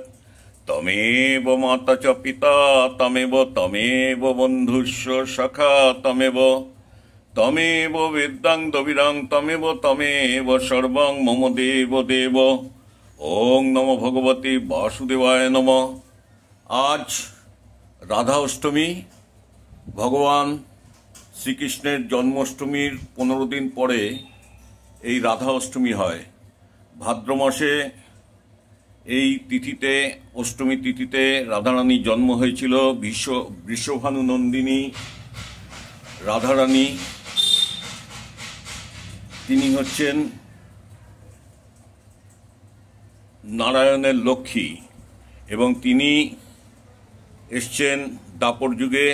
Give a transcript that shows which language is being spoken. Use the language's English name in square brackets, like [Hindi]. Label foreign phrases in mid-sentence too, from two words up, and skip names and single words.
[Sanskrit] तमेव माता च पिता तमेव बन्धुश्च सखा तमेव वेदां द्रविड़ां तमेव सर्वं मम देव देव। ओं नमो भगवते वासुदेवाय नमः। [Bangla] আজ রাধা অষ্টমী, ভগবান শ্রীকৃষ্ণের জন্মাষ্টমীর 15 দিন পরে এই রাধা অষ্টমী হয়। ভাদ্র মাসে এই তিথিতে, অষ্টমী তিথিতে রাধারানীর জন্ম হয়েছিল। বৃষভানু নন্দিনী রাধারানী, তিনি হচ্ছেন নারায়ণের লক্ষ্মী এবং তিনি এসছেন দ্বাপর যুগে।